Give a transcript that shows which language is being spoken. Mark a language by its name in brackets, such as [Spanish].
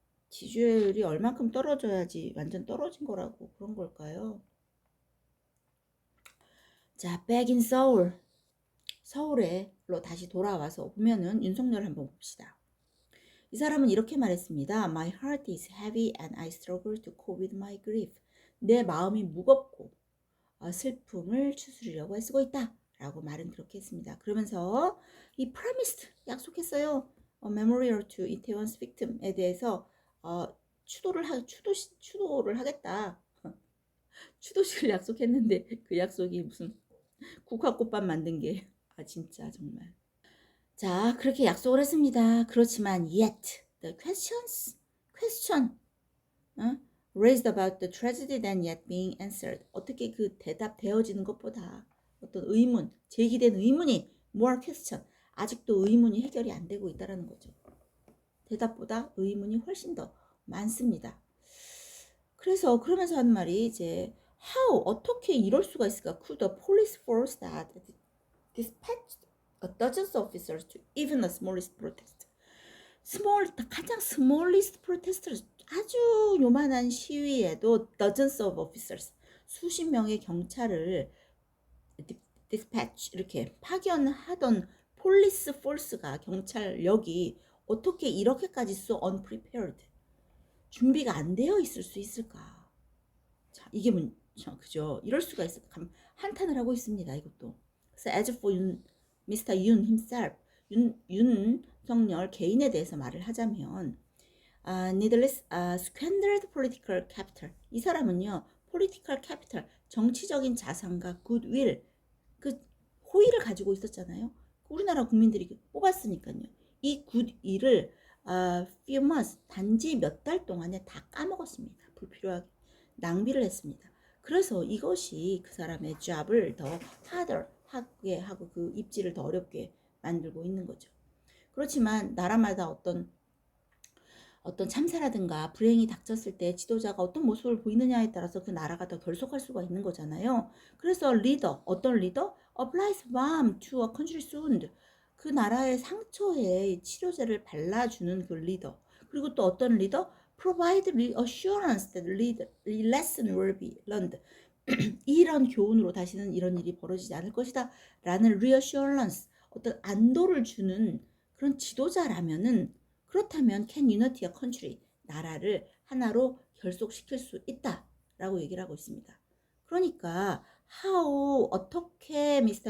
[Korean] 지지율이 얼만큼 떨어져야지 완전 떨어진 거라고 그런 걸까요? 자, [English] back in Seoul. [Korean] 서울에로 다시 돌아와서 보면은 윤석열 한번 봅시다. 이 사람은 이렇게 말했습니다. [English] My heart is heavy and I struggle to cope with my grief. [Korean] 내 마음이 무겁고 슬픔을 추스리려고 애쓰고 있다. 라고 말은 그렇게 했습니다. 그러면서 이 promised 약속했어요. [English] Memorial to Itaewon's victim [Korean] 에 대해서 추도를 하겠다. 추도식을 약속했는데 그 약속이 무슨 국화꽃밭 만든 게 진짜 정말. 자, 그렇게 약속을 했습니다. 그렇지만 [English] yet the question raised about the tragedy than yet being answered. [Korean] 어떻게 그 대답되어지는 것보다 어떤 의문, 제기된 의문이 [English] more question, [Korean] 아직도 의문이 해결이 안 되고 있다라는 거죠. 대답보다 의문이 훨씬 더 많습니다. 그래서 그러면서 한 말이 이제 how 어떻게 이럴 수가 있을까? [English] Could the police force that dispatched dozens of officers to even the smallest protest. [Korean] 가장 [English] smallest protesters [Korean] 아주 요만한 시위에도 [English] dozens of officers [Korean] 수십 명의 경찰을 dispatch 이렇게 파견하던 폴리스 폴스가 경찰력이 어떻게 이렇게까지 [English] so unprepared [Korean] 준비가 안 되어 있을 수 있을까? 자, 이게 그죠? 이럴 수가 있을까? 한탄을 하고 있습니다. 이것도. 그래서 [English] as for Mr. Yoon himself, [Korean] 윤석열 개인에 대해서 말을 하자면 [English] needless squandered political capital. [Korean] 이 사람은요, political capital, 정치적인 자산과 goodwill, 그 호의를 가지고 있었잖아요. 우리나라 국민들이 뽑았으니까요. 이 goodwill을 [English] few months, [Korean] 단지 몇 달 동안에 다 까먹었습니다. 불필요하게 낭비를 했습니다. 그래서 이것이 그 사람의 job을 더 harder 하게 하고 그 입지를 더 어렵게 만들고 있는 거죠. 그렇지만 나라마다 어떤 참사라든가 불행이 닥쳤을 때 지도자가 어떤 모습을 보이느냐에 따라서 그 나라가 더 결속할 수가 있는 거잖아요. 그래서 리더, 어떤 리더? [English] applies balm to a country's wound. [Korean] 그 나라의 상처에 치료제를 발라주는 그 리더. 그리고 또 어떤 리더? [English] provide reassurance that lesson will be learned. [Korean] 이런 교훈으로 다시는 이런 일이 벌어지지 않을 것이다 라는 reassurance, 어떤 안도를 주는 그런 지도자라면은, 그렇다면 [English] can unity a country, [Korean] 나라를 하나로 결속시킬 수 있다 라고 얘기를 하고 있습니다. 그러니까 how, 어떻게 Mr.